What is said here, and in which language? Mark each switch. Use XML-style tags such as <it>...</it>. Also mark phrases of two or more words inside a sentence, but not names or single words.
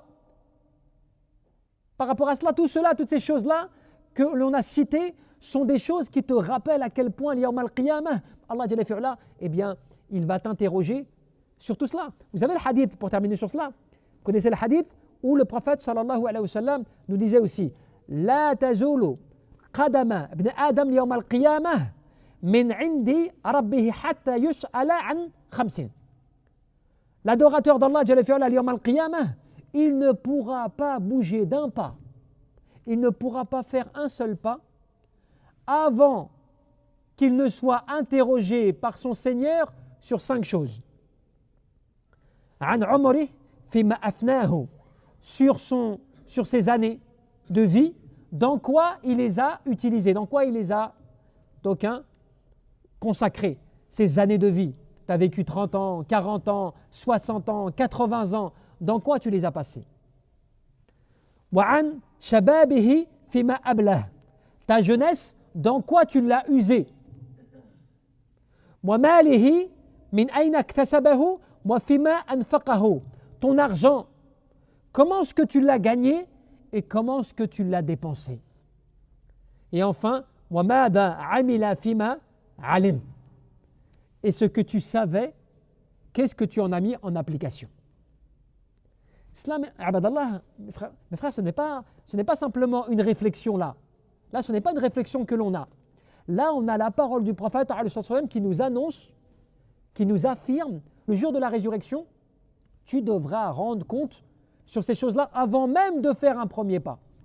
<fr>Par rapport à cela, toutes ces choses-là que l'on a citées sont des choses qui te rappellent à quel point l'</fr> <ar>يوم القيامة، الله جل في علاه,</ar> <fr>eh bien, il va t'interroger sur tout cela. Vous avez le hadith, pour terminer sur cela, vous connaissez le hadith où le prophète</fr> <ar>صلى الله عليه وسلم</ar> <fr>nous disait aussi</fr> <ar>لا تزول قدما ابن آدم يوم القيامة من عند ربه حتى يسأل عن خمس.</ar> <fr>L'adorateur d'</fr> <ar>الله جل في علاه يوم القيامة,</ar> <fr>il ne pourra pas bouger d'un pas, il ne pourra pas faire un seul pas avant qu'il ne soit interrogé par son Seigneur sur 5 choses.</fr> <ar>عن عمره فيما أفناه,</ar> <fr>sur ses années de vie, dans quoi il les a utilisées, dans quoi il les a consacrées, ces années de vie. Tu as vécu 30 ans, 40 ans, 60 ans, 80 ans, dans quoi tu les as passées.</fr> <ar>وعن شبابه فيما أبلاه,</ar> <fr>ta jeunesse, dans quoi tu l'as usée.</fr> <ar>وماله من أين اكتسبه وفيما أنفقه,</ar> <fr>ton argent, comment est-ce que tu l'as gagné et comment est-ce que tu l'as dépensé. Et enfin,</fr> <ar>وماذا عمل فيما علم,</ar> <fr>et ce que tu savais, qu'est-ce que tu en as mis en application. Cela, abadallah, mes frères, ce n'est pas simplement une réflexion là. Là, ce n'est pas une réflexion que l'on a. Là, on a la parole du prophète qui nous annonce, qui nous affirme, le jour de la résurrection, tu devras rendre compte sur ces choses-là avant même de faire un premier pas.</fr>